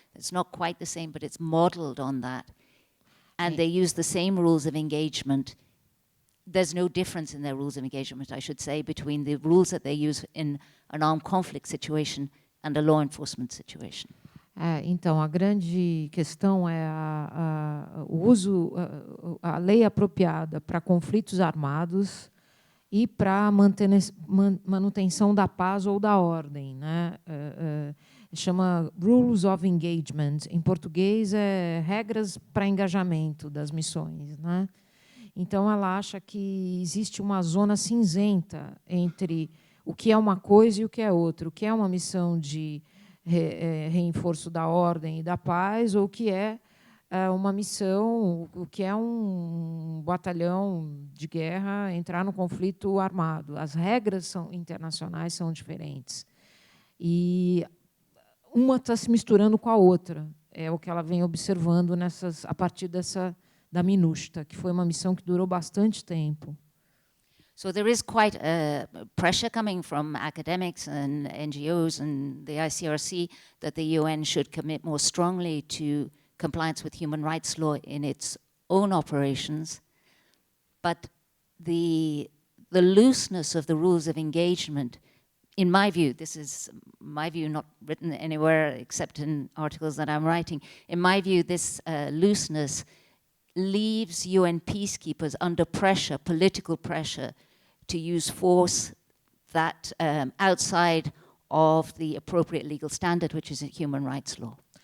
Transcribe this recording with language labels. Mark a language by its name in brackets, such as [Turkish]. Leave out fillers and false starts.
[English] It's not quite the same, but it's modeled on that. And they use the same rules of engagement. There's no difference in their rules of engagement, I should say, between the rules that they use in an armed conflict situation and a law enforcement situation. [Portuguese] Então, a grande questão é o uso, a lei apropriada para conflitos armados e para a manutenção da paz ou da ordem, né? Chama Rules of Engagement. Em português, regras para engajamento das missões, né? Então, ela acha que existe uma zona cinzenta entre o que é uma coisa e o que é outra. O que é uma missão de reforço da ordem e da paz, ou o que é uma missão, o que é um batalhão de guerra entrar no conflito armado. As regras internacionais são diferentes. E uma está se misturando com a outra. É o que ela vem observando a partir da MINUSTAH, que foi uma missão que durou bastante tempo. [English] So there is quite a pressure coming from academics and NGOs and the ICRC that the UN should commit more strongly to compliance with human rights law in its own operations. But the looseness of the rules of engagement, in my view, this is my view, not written anywhere except in articles that I'm writing, in my view, this looseness leaves UN peacekeepers under pressure, political pressure, to use force that outside of the appropriate legal standard, which is a human rights law.